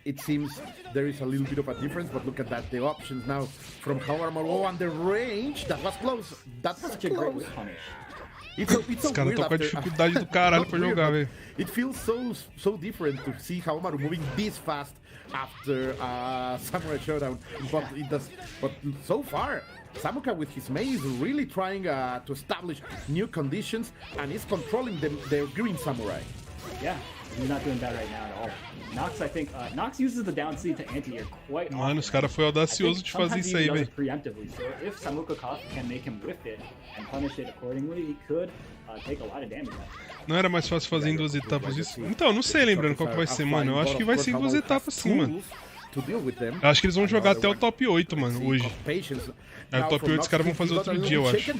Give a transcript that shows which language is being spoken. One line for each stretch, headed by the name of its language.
English: It seems there is a little bit of a difference, but look at that, the options now from Howard and the range, that was close. That was Such a great close. punish.
Portuguese: Os caras estão com a dificuldade do caralho pra jogar, velho.
English: It feels so different to see Hawamaru moving this fast after Samurai Showdown, but so far, Samuka with his maze is really trying to establish new conditions and is controlling the Green Samurai. Yeah, he's not doing bad right now at all. Nox, I think, Nox uses the down C to anti-air quite often.
Portuguese: Mano, os caras foi audacioso de fazer isso aí, velho.
English: Preemptively, so if Samuka KOF can make him whiff it and punish it accordingly, he could take a lot of damage.
Portuguese: Não era mais fácil fazer em 2 etapas isso? Então, não sei lembrando qual que vai ser, mano. Eu acho que vai ser em 2 etapas sim, mano. Eu acho que eles vão jogar até o top 8, mano, hoje. Aí o top 8 os caras vão fazer outro dia, eu acho.